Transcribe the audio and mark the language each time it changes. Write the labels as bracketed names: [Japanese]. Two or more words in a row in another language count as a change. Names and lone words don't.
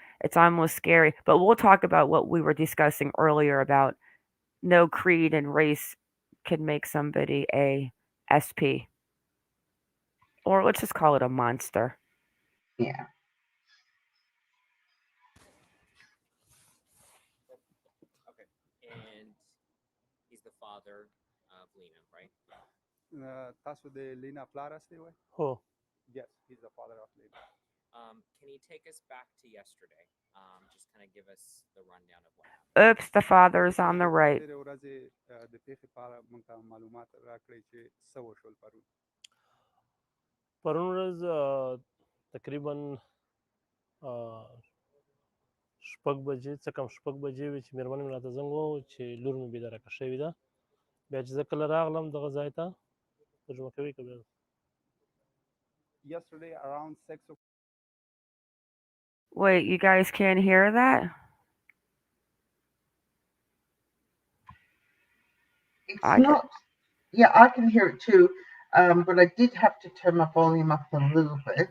[English] It's almost scary, but we'll talk about what we were discussing earlier about no creed and race can make somebody a SP, or let's just call it a monster. Yeah. Okay. And he's the father of Lena, right? [Pashto] تاسو د لینا پلار یاستئ وای؟ هو [English] Yes, he's the father of Lena. Can you take us back to yesterday? Just kind of give us the rundown of what happened. Oops, the father is on the right. [Pashto] تېرې ورځې د پیښې په اړه موږ ته معلومات راکړئ چې څه وشول پرون. پرون ورځ تقریبا شپږ بجې څه کم شپږ بجې وې چې مېرمن مې راته زنګ ووهه چې لور مې بېدرکه شوې ده. بیا چې زه کله راغلم دغه ځای ته ترجمه کوي که بیا [English] Yesterday around 6 o'clock. Wait, you guys can't hear that? It's I can. not, yeah, I can hear it too, but I did have to turn my volume up a little bit.